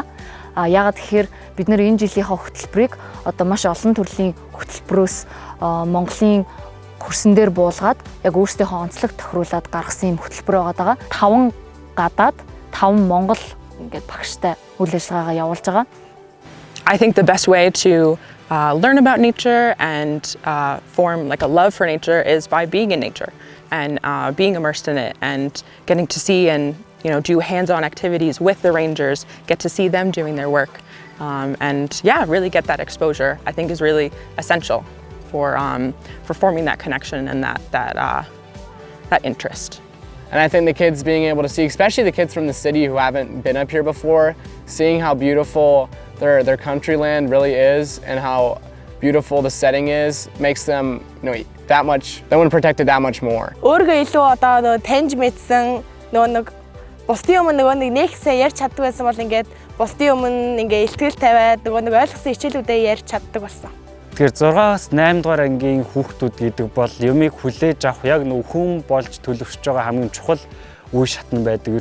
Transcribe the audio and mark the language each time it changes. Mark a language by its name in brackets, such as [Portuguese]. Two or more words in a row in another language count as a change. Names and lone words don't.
[Mongolian] Яагаад гэхээр бид нэр энэ жилийнхаа хөтөлбөрийг маш олон төрлийн хөтөлбөрөөс Монголын хөрсөн дээр буулгаад яг өөрсдийнхөө онцлог тохируулаад гаргасан юм хөтөлбөр байгаа. 5 гадаад 5 Монгол ингээд багштай үйл ажиллагаагаа явуулж байгаа. [English] I think the best way to learn about nature and form like a love for nature is by being in nature and being immersed in it and getting to see and do hands-on activities with the rangers, get to see them doing their work, and really get that exposure. I think is really essential for forming that connection and that interest. And I think the kids being able to see, especially the kids from the city who haven't been up here before, seeing how beautiful their country land really is and how beautiful the setting is, makes them that much. They want to protect it that much more. [Mongolian] Өөргөө илүү таньж мэдсэн бусдын өмнө нэгсээ ярьж чаддаг байсан бол ингээд бусдын өмнө ингээ илтгэл тавиад ойлгосон хичээлүүдээ ярьж чаддаг болсон. Тэгэхээр 6-аас 8 дугаар ангийн хүүхдүүд гэдэг бол юмыг хүлээж авах яг хүн болж төлөвшөж байгаа хамгийн чухал үе шатн байдаг.